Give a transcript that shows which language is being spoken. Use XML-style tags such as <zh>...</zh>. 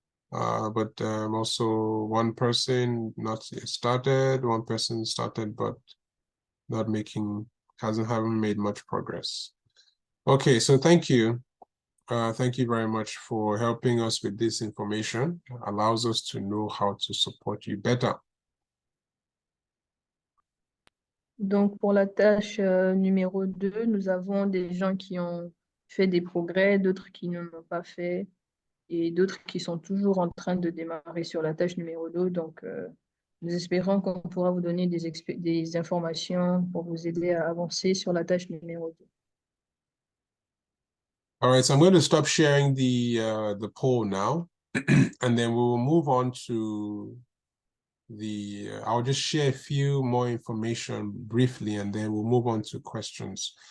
<en>But also one person not started, one person started but haven't made much progress. Okay, so thank you. Thank you very much for helping us with this information. It allows us to know how to support you better.</en> <fr>Donc, pour la tâche numéro 2, nous avons des gens qui ont fait des progrès, d'autres qui ne l'ont pas fait, et d'autres qui sont toujours en train de démarrer sur la tâche numéro 2. Donc, nous espérons qu'on pourra vous donner des informations pour vous aider à avancer sur la tâche numéro 2.</fr> <en>All right, so I'm going to stop sharing the poll now, and then we will move on to I'll just share a few more information briefly, and then we'll move on to questions.</en>